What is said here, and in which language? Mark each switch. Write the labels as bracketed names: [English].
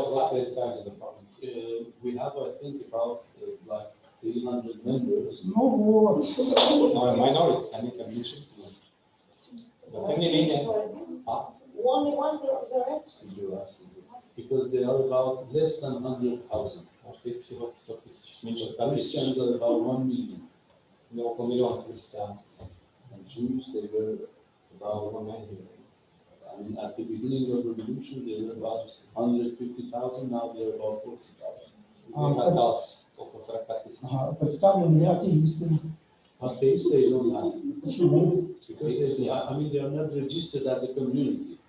[English] What's the size of the parliament? we have, I think, about like 300 members. [Russian] Ну вот. Minorities, они как меньшинство. Но тем не менее, [English] Only one Zoroaster? Because they are about less than 100,000. [Russian] может их всего 100 тысяч, меньше 100 тысяч, [English] Christians are about 1 million. [Russian] около миллиона христиан. [English] And Jews, they were about 1 million. I mean, at the beginning of the revolution, they were about 150,000, now they're about 40,000. [Russian] Их осталось около 40 тысяч. Представлены атеисты. [English] But they don't have. [Russian] Почему? [English] Because they are not registered as a community.